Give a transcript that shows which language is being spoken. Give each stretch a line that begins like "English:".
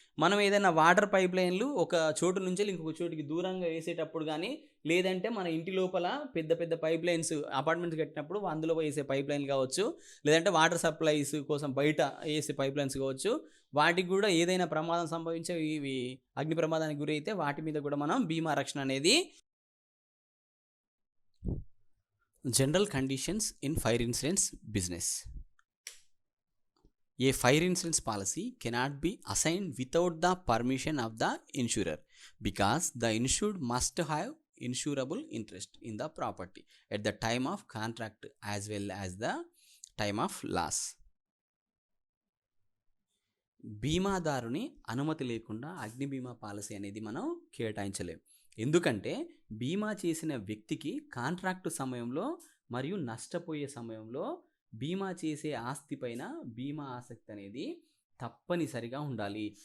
Telugu: మనం ఏదైనా water pipe లైన్లు ఒక చోటు నుంచి ఇంకొక చోటుకి దూరంగా వేసేటప్పుడు కానీ, లేదంటే మన ఇంటి లోపల పెద్ద పెద్ద పైప్ లైన్స్ అపార్ట్మెంట్స్ కట్టినప్పుడు అందులో వేసే పైప్ లైన్లు కావచ్చు, లేదంటే వాటర్ సప్లైస్ కోసం బయట వేసే పైప్ లైన్స్ కావచ్చు, వాటికి కూడా ఏదైనా ప్రమాదం సంభవించే ఇవి అగ్ని ప్రమాదానికి గురైతే వాటి మీద కూడా మనం బీమా రక్షణ అనేది.
English: General conditions in fire insurance business. A fire insurance policy cannot be assigned without the permission of the insurer because the insured must have insurable interest in the property at the time of contract as well as the time of loss.
Telugu: బీమాదారుని అనుమతి లేకుండా అగ్ని బీమా policy అనేది మనం కేటాయించలేం. ఎందుకంటే బీమా చేసిన వ్యక్తికి కాంట్రాక్టు సమయంలో మరియు నష్టపోయే సమయంలో బీమా చేసే ఆస్తి పైన బీమా ఆసక్తి అనేది తప్పనిసరిగా ఉండాలి.